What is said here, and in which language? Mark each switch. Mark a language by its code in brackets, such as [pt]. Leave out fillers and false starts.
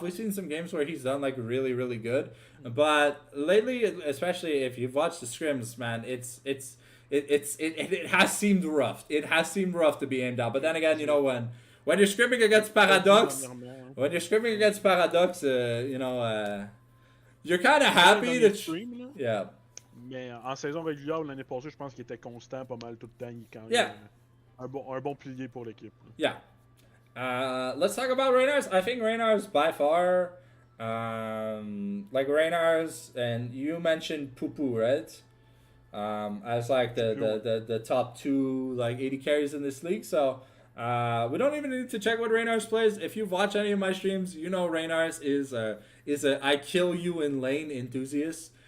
[en] We've seen some games where he's done like really, really good. But lately, especially if you've watched the scrims, man, it has seemed rough. It has seemed rough to be aimed out. But then again, you know, when you're scrimming against Paradox, you know, you're kind of happy to. Yeah. [fr] Mais en saison régulière l'année passée, je pense qu'il était constant pas mal tout le temps. Il est quand même un bon pilier pour l'équipe. Yeah. [en] Let's talk about Reynars. I think Reynars by far, like Reynars, and you mentioned Pupu, right? As like the top 2 like 80 carries in this league. So we don't even need to check what Reynars plays. If you've watched any of my streams, you know Reynars is a I kill you in lane enthusiast.